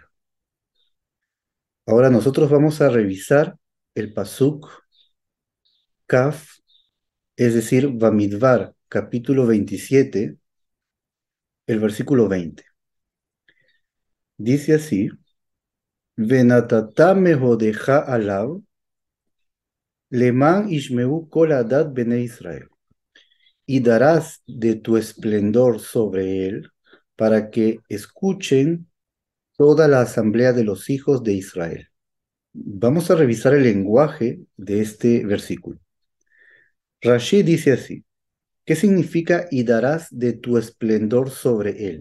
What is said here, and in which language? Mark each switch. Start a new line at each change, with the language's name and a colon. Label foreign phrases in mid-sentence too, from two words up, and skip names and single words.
Spanish: Ahora nosotros vamos a revisar el
Hebrew: פסוק כ,
Spanish: es decir, Bamidbar, capítulo 27, el versículo 20. Dice así,
Hebrew: ונתתה מהודך עליו, למען ישמעו כל עדת בני ישראל,
Spanish: y darás de tu esplendor sobre él para que escuchen toda la asamblea de los hijos de Israel. Vamos a revisar el lenguaje de este versículo. Rashi dice así, ¿qué significa y darás de tu esplendor sobre él?